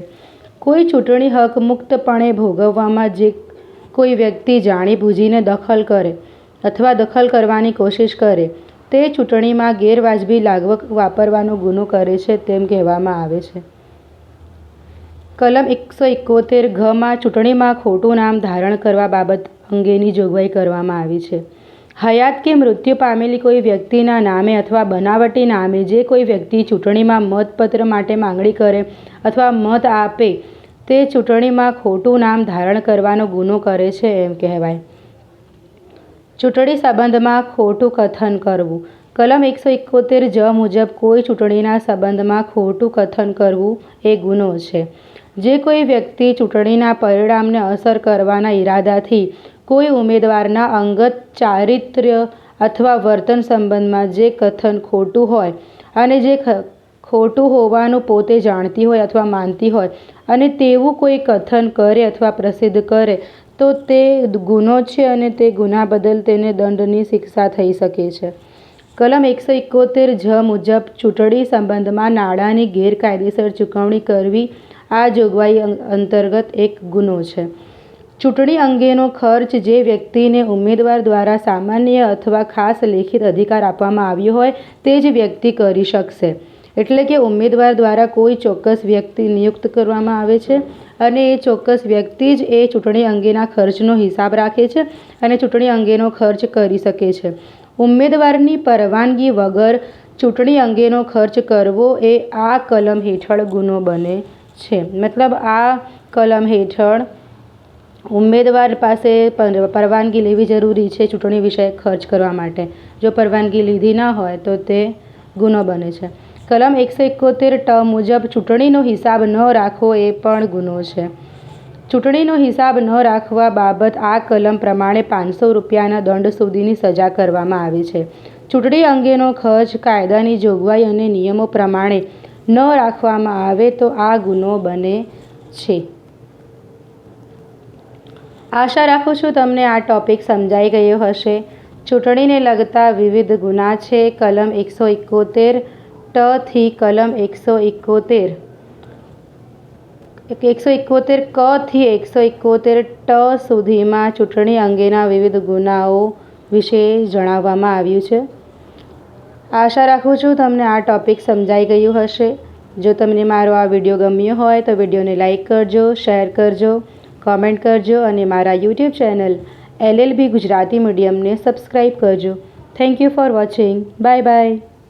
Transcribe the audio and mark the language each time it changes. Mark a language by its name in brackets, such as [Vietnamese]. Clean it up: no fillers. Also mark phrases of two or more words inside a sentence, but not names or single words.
[Gujarati] કોઈ ચૂંટણી હક મુક્તપણે ભોગવવામાં જે કોઈ વ્યક્તિ જાણી બૂઝીને દખલ કરે અથવા દખલ કરવાની કોશિશ કરે તે ચૂંટણીમાં ગેરવાજબી લાગવગ વાપરવાનો ગુનો કરે છે તેમ કહેવામાં આવે છે। કલમ 171 ઘ में ચૂંટણીમાં ખોટું નામ ધારણ કરવા બાબત અંગેની જોગવાઈ કરવામાં આવી છે। હયાત કે મૃત્યુ પામેલી કોઈ વ્યક્તિના નામે અથવા બનાવટી નામે જે કોઈ વ્યક્તિ ચૂંટણીમાં મતપત્ર માટે માંગણી કરે અથવા મત આપે તે ચૂંટણીમાં ખોટું નામ ધારણ કરવાનો ગુનો કરે છે એમ કહેવાય। ચૂંટણી સંબંધમાં ખોટું કથન કરવું કલમ 171 જ મુજબ કોઈ ચૂંટણીના સંબંધમાં ખોટું કથન કરવું એ ગુનો છે। જે કોઈ વ્યક્તિ ચૂંટણીના પરિણામને અસર કરવાના ઇરાદાથી કોઈ ઉમેદવારના અંગત ચારિત્ર્ય અથવા વર્તન સંબંધમાં જે કથન ખોટું હોય અને જે ખોટું હોવાનું પોતે જાણતી હોય અથવા માનતી હોય અને તેવું કોઈ કથન કરે અથવા પ્રસિદ્ધ કરે તો તે ગુનો છે અને તે ગુના બદલ તેને દંડની શિક્ષા થઈ શકે છે। કલમ 171 જ મુજબ ચૂંટણી સંબંધમાં નાણાંની ગેરકાયદેસર ચૂકવણી કરવી આ જોગવાઈ અંતર્ગત એક ગુનો છે। ચૂંટણી અંગેનો ખર્ચ જે વ્યક્તિને ઉમેદવાર દ્વારા સામાન્ય અથવા ખાસ લેખિત અધિકાર આપવામાં આવ્યો હોય તે જ વ્યક્તિ કરી શકશે। એટલે કે ઉમેદવાર દ્વારા કોઈ ચોક્કસ વ્યક્તિ નિયુક્ત કરવામાં આવે છે અને એ ચોક્કસ વ્યક્તિ જ એ ચૂંટણી અંગેના ખર્ચનો હિસાબ રાખે છે અને ચૂંટણી અંગેનો ખર્ચ કરી શકે છે। ઉમેદવારની પરવાનગી વગર ચૂંટણી અંગેનો ખર્ચ કરવો એ આ કલમ હેઠળ ગુનો બને છે। મતલબ આ કલમ હેઠળ ઉમેદવાર પાસે પરવાનગી લેવી જરૂરી છે ચૂંટણી વિષય ખર્ચ કરવા માટે। જો પરવાનગી લીધી ન હોય તો તે ગુનો બને છે। કલમ 171 ટ મુજબ ચૂંટણીનો હિસાબ ન રાખવો એ પણ ગુનો છે। ચૂંટણીનો હિસાબ ન રાખવા બાબત આ કલમ પ્રમાણે 500 રૂપિયાના દંડ સુધીની સજા કરવામાં આવે છે। ચૂંટણી અંગેનો ખર્ચ કાયદાની જોગવાઈ અને નિયમો પ્રમાણે ન રાખવામાં આવે તો આ ગુનો બને છે। આશા રાખું છું તમને આ ટૉપિક સમજાઈ ગયો હશે। ચૂંટણીને લગતા વિવિધ ગુના છે કલમ 171 ટ થી કલમ 171 ક થી 171 ટ સુધીમાં ચૂંટણી અંગેના વિવિધ ગુનાઓ વિશે જણાવવામાં આવ્યું છે। આશા રાખું છું તમને આ ટૉપિક સમજાઈ ગયું હશે। જો તમને મારો આ વિડિયો ગમ્યો હોય તો વિડિયોને લાઇક કરજો, શેર કરજો, કૉમેન્ટ કરજો અને મારા [English] YouTube channel [Gujarati] LLB ગુજરાતી મીડિયમ ને સબ્સ્ક્રાઇબ કરજો। [English] Thank you for watching. Bye bye.